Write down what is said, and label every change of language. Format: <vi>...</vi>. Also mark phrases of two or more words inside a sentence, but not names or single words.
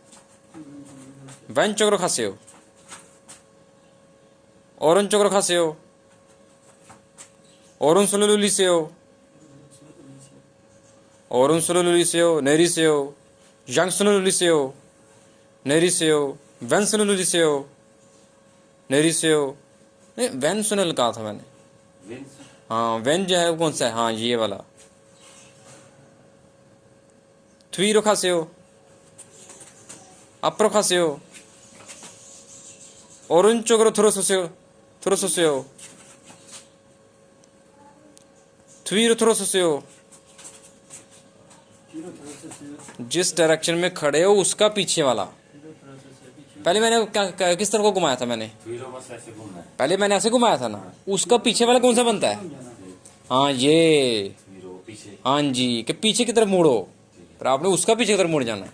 <ko>왼쪽으로 가세요. 오른쪽으로 가세요. 오른손을 올리세요. 오른손을 올리세요. 내리세요. 양손을 올리세요. 내리세요. 왼손을 올리세요. 내리세요.</ko> <hi>왼손을 कहा था मैंने? हाँ, वेन जो है वो कौन सा है? हाँ, ये वाला.</hi> <ko>뒤로 가세요. 앞으로 가세요. 오른쪽으로 들어서세요. 들어서세요. 뒤로 들어서세요.</ko> <hi>जिस डायरेक्शन में खड़े हो उसका पीछे वाला. पहले मैंने क्या किस तरह को घुमाया था मैंने? पहले मैंने ऐसे घुमाया था ना. उसका पीछे वाला कौन सा बनता है? हाँ, ये. हाँ जी, कि पीछे की तरफ मुड़ो. पर आपने उसका पीछे की तरफ मुड़ जाना.</hi>